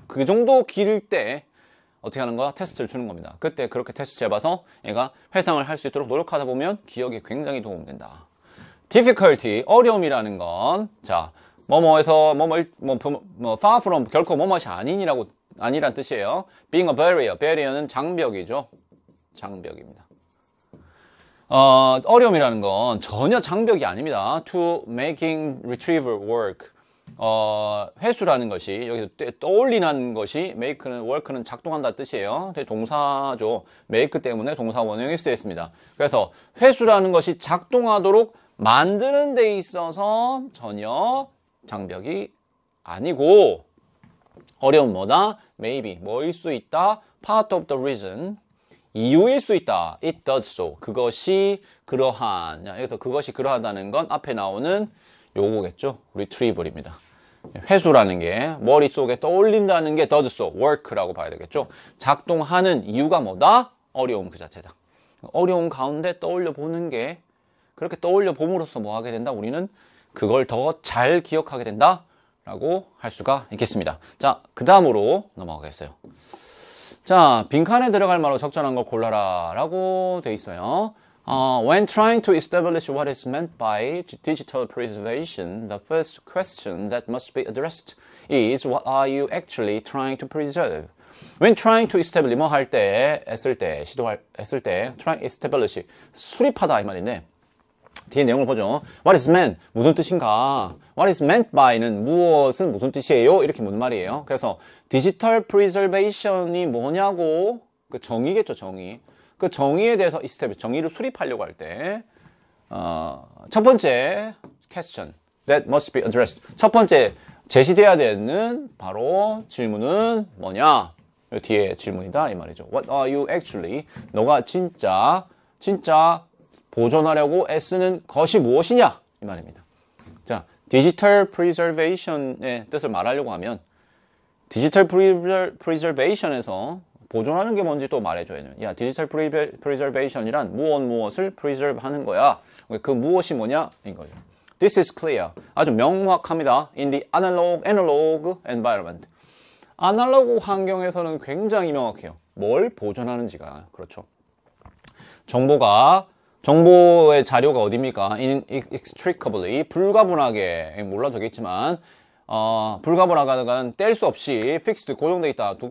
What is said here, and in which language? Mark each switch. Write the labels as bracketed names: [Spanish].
[Korean] 그 정도 길일 때 어떻게 하는 거야? 테스트를 주는 겁니다. 그때 그렇게 테스트 해봐서 얘가 회상을 할 수 있도록 노력하다 보면 기억에 굉장히 도움된다. difficulty, 어려움이라는 건, 자, 뭐뭐에서 [English] far from, [Korean] 결코 뭐뭐이 아니란 뜻이에요. [English] being a barrier는 [Korean] 장벽이죠. 장벽입니다. 어려움이라는 건 전혀 장벽이 아닙니다. [English] to making retrieval work. [Korean] 회수라는 것이, 여기서 떠올리는 것이, make는, work는 작동한다 뜻이에요. 동사죠. make 때문에 동사 원형이 쓰였습니다. 그래서 회수라는 것이 작동하도록 만드는 데 있어서 전혀 장벽이 아니고, 어려운 뭐다? [English] maybe, [Korean] 뭐일 수 있다? [English] part of the reason, [Korean] 이유일 수 있다. [English] it does so, [Korean] 그것이 그러한. 여기서 그것이 그러하다는 건 앞에 나오는 요거겠죠. retrieval입니다. 회수라는 게 머릿속에 떠올린다는 게 [English] does so, [Korean] work라고 봐야 되겠죠. 작동하는 이유가 뭐다? 어려움 그 자체다. 어려움 가운데 떠올려 보는 게, 그렇게 떠올려 봄으로써 뭐 하게 된다? 우리는 그걸 더 잘 기억하게 된다 라고 할 수가 있겠습니다. 자, 그 다음으로 넘어가겠어요. 자, 빈칸에 들어갈 말로 적절한 걸 골라라 라고 돼 있어요. [English] When trying to establish what is meant by digital preservation, the first question that must be addressed is what are you actually trying to preserve? When trying to establish, [Korean] 뭐 할 때, 했을 때, trying establish, 수립하다 이 말인데, 뒤에 내용을 보죠. [English] What is meant? [Korean] 무슨 뜻인가? What is meant by는 무엇은 무슨 뜻이에요? 이렇게 묻는 말이에요. 그래서 디지털 프리저베이션이 뭐냐고, 그 정의겠죠, 정의. 그 정의에 대해서 establish, 정의를 수립하려고 할 때 첫 번째 [English] question that must be addressed. [Korean] 첫 번째 제시돼야 되는 바로 질문은 뭐냐? 이 뒤에 질문이다 이 말이죠. [English] What are you actually? [Korean] 너가 진짜 보존하려고 애쓰는 것이 무엇이냐? 이 말입니다. 자, 디지털 프리저베이션의 뜻을 말하려고 하면 디지털 프리저베이션에서 보존하는 게 뭔지 또 말해줘야 돼요. 야, 디지털 프리저베이션이란 무엇을 프리저브 하는 거야. 그 무엇이 뭐냐? 인 거죠. [English] This is clear. [Korean] 아주 명확합니다. [English] In the analog environment. [Korean] 아날로그 환경에서는 굉장히 명확해요. 뭘 보존하는지가. 그렇죠. 정보의 자료가 어디입니까? inextricably, 불가분하게, 몰라도 되겠지만, 불가분하게는 뗄 수 없이 [English] fixed, [Korean] 고정되어 있다.